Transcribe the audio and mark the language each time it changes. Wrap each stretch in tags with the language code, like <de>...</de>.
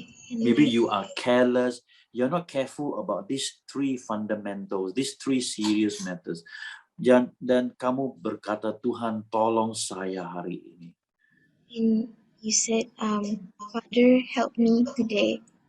<en>maybe you are careless, you're not careful about these 3 fundamentals, these 3 serious matters.</en> <ms>Dan kamu berkata, Tuhan tolong saya hari ini.</ms> <en>and you said, Father, help me today.</en>